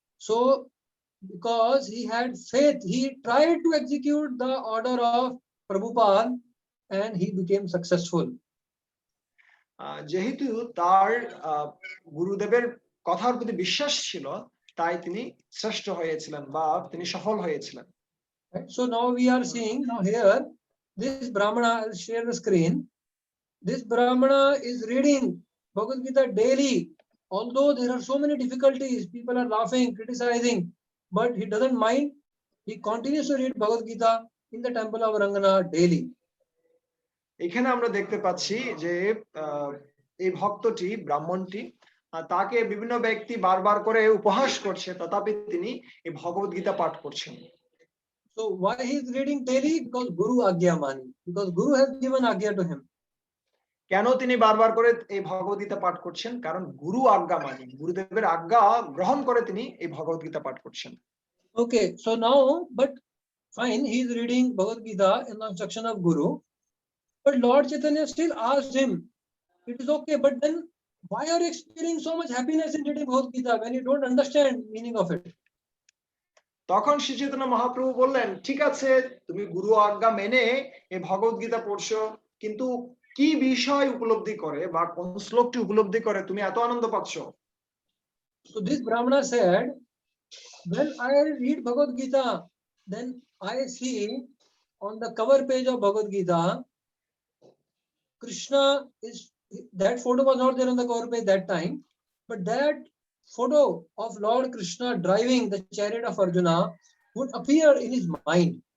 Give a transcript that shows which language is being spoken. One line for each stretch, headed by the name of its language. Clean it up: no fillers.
English: So because he had faith, he tried to execute the order of Prabhupada and he became successful.
Bangla: যেহেতু তার গুরুদেবের কথার প্রতি বিশ্বাস ছিল তাই তিনি শ্রেষ্ঠ হয়েছিলেন বা তিনি সফল হয়েছিলেন।
English: So now we are seeing, now here this Brahmana, I'll share the screen. This Brahmana is reading Bhagavad Gita daily. Although there are so many difficulties, people are laughing, criticizing, but he doesn't mind. He continues to read Bhagavad Gita in the temple of Rangana daily.
Bangla: এখানে আমরা দেখতে পাচ্ছি যে এই ভক্তটি ব্রাহ্মণটি তাকে বিভিন্ন ব্যক্তি বারবার করে উপহাস করছে, তথাপি তিনি এই ভগবত গীতা পাঠ করছেন।
English: So why he is reading daily? Because
Bangla: Guru Agya Mani.
English: Because Guru has given Agya to him.
Bangla: কেন তিনি বারবার করে এই ভগবত গীতা পাঠ করছেন? কারণ গুরু আজ্ঞা মানি, গুরুদেবের আজ্ঞা গ্রহণ করে তিনি এই ভগবত গীতা পাঠ করছেন।
English: Okay, so now, but fine, he is reading Bhagavad Gita in the instruction of Guru, but Lord Chaitanya still asked him, it is okay, but then why are you experiencing so much happiness in reading Bhagavad Gita when you don't understand meaning of it?
Bangla: তখন শ্রী চৈতন্য মহাপ্রভু বললেন, ঠিক আছে, তুমি গুরু আজ্ঞা মেনে এই ভগবত গীতা পড়ছো, কিন্তু কি বিষয় উপলব্ধি করে বা কোন শ্লোকটি উপলব্ধি করে তুমি এত আনন্দ পাচ্ছ?
English: So this Brahmana said, when I read Bhagavad Gita, then I see on the cover page of Bhagavad Gita, Krishna is, that photo was not there on the cover page that time, but that photo of Lord Krishna driving the chariot of Arjuna would appear in his mind.